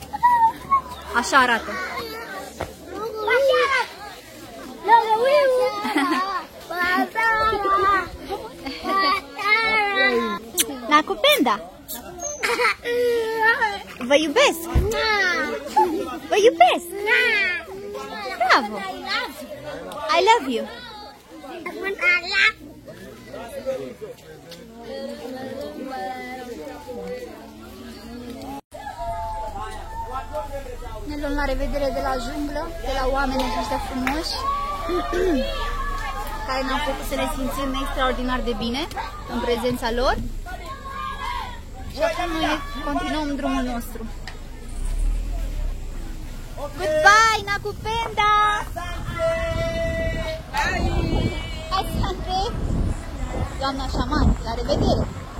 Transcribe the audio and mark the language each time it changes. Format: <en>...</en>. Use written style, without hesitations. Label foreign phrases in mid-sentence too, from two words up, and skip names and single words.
<ro>Așa arată. Nakupenda! Vă iubesc! Vă iubesc! Bravo!</ro> <en>I love you!</en> <ro>Ne luăm la revedere de la junglă, de la oamenii aceștia frumoși care ne-au făcut să ne simțim extraordinar de bine în prezența lor. Și acum noi continuăm drumul nostru.</ro> <en>Goodbye, Nakupenda!</en> <ro>Asante! Doamna șaman, la revedere!</ro>